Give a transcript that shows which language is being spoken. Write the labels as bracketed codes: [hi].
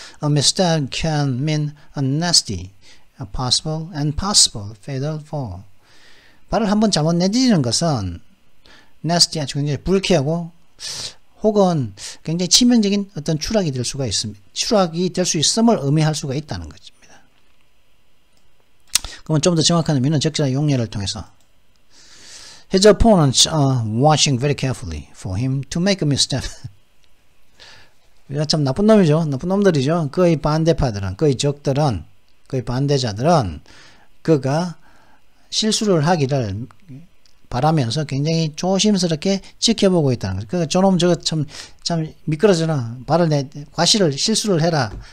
[en] A misstep can mean a nasty, a possible, and possible fatal fall. [ko] 발을 한번 잘못 내딛는 것은 nasty, 아주 굉장히 불쾌하고 혹은 굉장히 치명적인 어떤 추락이 될 수가 있습니다. 추락이 될 수 있음을 의미할 수가 있다는 것입니다. 그러면 좀 더 정확한 의미는 적절한 용례를 통해서 [en] His opponents are watching very carefully for him to make a misstep. [ko] 참 나쁜 놈이죠. 나쁜 놈들이죠. 그의 반대파들은, 그의 적들은, 그의 반대자들은 그가 실수를 하기를 바라면서 굉장히 조심스럽게 지켜보고 있다는 거죠. 그 저놈 저거 참 미끄러져라. 과실을 실수를 해라.